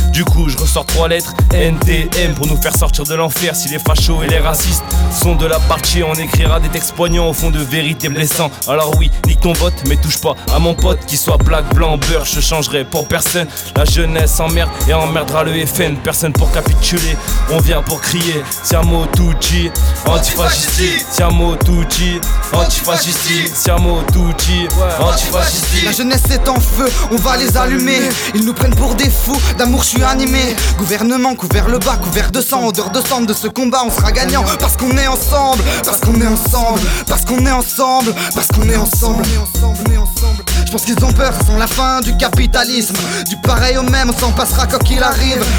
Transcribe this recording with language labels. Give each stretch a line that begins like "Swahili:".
French: Du coup, je ressors trois lettres NTM pour nous faire sortir de l'enfer. Si les fachos et les racistes sont de la partie, on écrira des textes poignants au fond de vérités blessants. Alors oui, nique ton vote, mais touche pas à mon pote. Qu'il soit black, blanc, beurre, je changerai pour personne. La jeunesse emmerde et emmerdera le FN. Personne pour capituler, on vient pour crier.
Italian: Siamo tutti antifascisti. Siamo tutti antifascisti. Siamo tutti antifascisti.
French: La jeunesse est en feu, on va les allumer. Ils nous prennent pour des fous, d'amour je suis animé. Gouvernement couvert le bas, couvert de sang. Odeur de cendre de ce combat, on sera gagnant. Parce qu'on est ensemble, parce qu'on est ensemble, parce qu'on est ensemble, parce qu'on est ensemble. Je pense qu'ils ont peur, sans la fin du capitalisme. Du pareil au même, on s'en passera quand qu'il arrive.